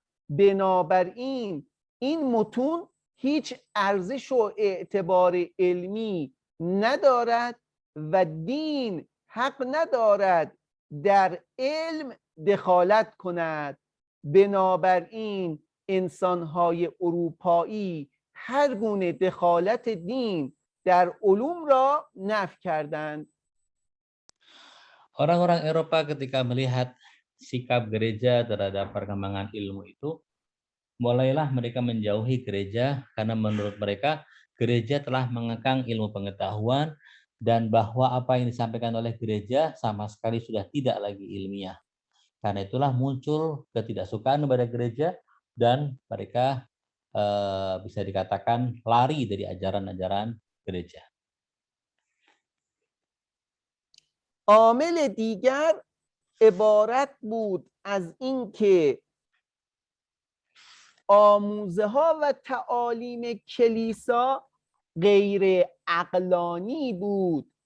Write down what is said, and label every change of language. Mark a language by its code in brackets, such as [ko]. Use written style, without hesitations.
[fa] بنابراین این متون هیچ ارزش و اعتبار علمی ندارد و دین حق ندارد در علم دخالت کند. بنابراین انسان‌های اروپایی هر گونه دخالت دین در علوم را نفی کردند. [id] Orang-orang Eropa ketika melihat sikap gereja terhadap perkembangan ilmu itu, mulailah mereka menjauhi gereja karena menurut mereka gereja telah mengekang ilmu pengetahuan dan bahwa apa yang disampaikan oleh gereja sama sekali sudah tidak lagi ilmiah. Karena itulah muncul ketidaksukaan kepada gereja dan mereka bisa dikatakan lari dari ajaran-ajaran gereja. [fa] عامل دیگر عبارت بود از اینکه آموزه ها و تعالیم کلیسا غیر عقلانی بود.